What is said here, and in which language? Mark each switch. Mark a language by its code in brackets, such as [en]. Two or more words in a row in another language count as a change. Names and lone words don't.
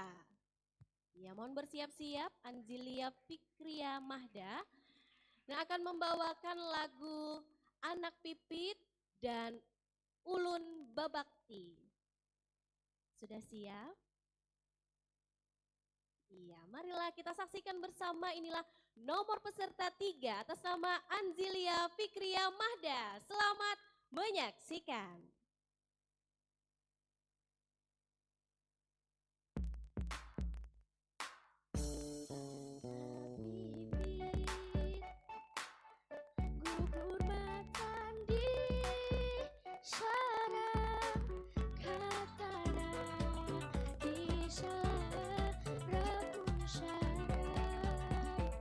[id] Ya, mohon bersiap-siap Anzilia Fikria Mahda yang akan membawakan lagu Anak Pipit dan Ulun Babakti. Sudah siap? Iya, marilah kita saksikan bersama, inilah nomor peserta 3 atas nama Anzilia Fikria Mahda. Selamat menyaksikan. [bjn] Gugur batang di sarang, katana di sarang sarang.